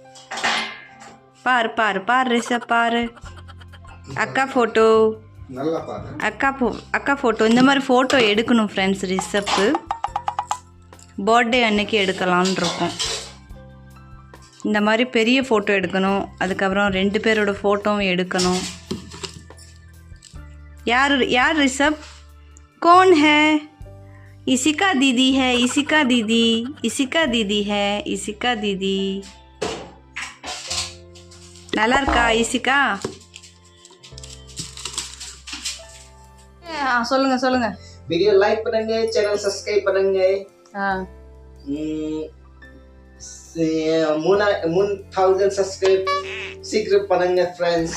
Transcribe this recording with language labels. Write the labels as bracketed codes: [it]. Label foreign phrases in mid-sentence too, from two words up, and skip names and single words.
[ta] பாரு ரிசப் பாரு, அக்கா ஃபோட்டோ. அக்கா ஃபோட்டோ. இந்த மாதிரி ஃபோட்டோ எடுக்கணும் ஃப்ரெண்ட்ஸ். ரிசப்க்கு பர்த்டே அன்னைக்கு எடுக்கலான் இருக்கோம். இந்த மாதிரி பெரிய ஃபோட்டோ எடுக்கணும், அதுக்கப்புறம் 2 பேரோட ஃபோட்டோவும் எடுக்கணும். [hi] यार ऋषभ कौन है? इसिका दीदी है, इसिका दीदी. [ta] நல்லா இருக்கா இசிகா? சொல்லுங்க. [en] video like [ta] பண்ணுங்க, [en] channel subscribe [ta] பண்ணுங்க. 3000 சப்ஸ்கிரைப் சீக்கிரம் பண்ணுங்க ஃப்ரெண்ட்ஸ்.